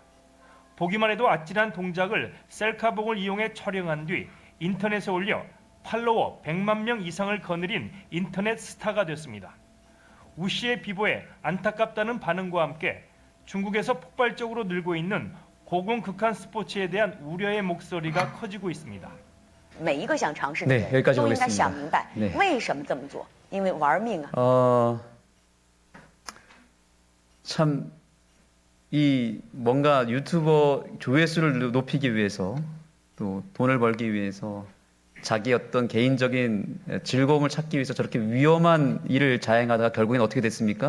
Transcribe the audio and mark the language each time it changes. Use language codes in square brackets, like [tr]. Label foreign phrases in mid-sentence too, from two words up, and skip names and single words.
[ko] 보기만 해도 아찔한 동작을 셀카봉을 이용해 촬영한 뒤 인터넷에 올려 팔로워 100만 명 이상을 거느린 인터넷 스타가 됐습니다. 우 씨의 비보에 안타깝다는 반응과 함께 중국에서 폭발적으로 늘고 있는 고공극한 스포츠에 대한 우려의 목소리가 커지고 있습니다. [zh] 每一个想尝试的 [ko] 네, [zh] 人 [ko] 여기까지 [zh] 都应该 [ko] 보겠습니다. [zh] 想明白 [ko] 네. [zh] 为什么这么做，因为玩命啊！ [ko] 참, 이 뭔가 유튜버 조회수를 높이기 위해서, 또 돈을 벌기 위해서 자기 어떤 개인적인 즐거움을 찾기 위해서 저렇게 위험한 일을 자행하다가 결국엔 어떻게 됐습니까?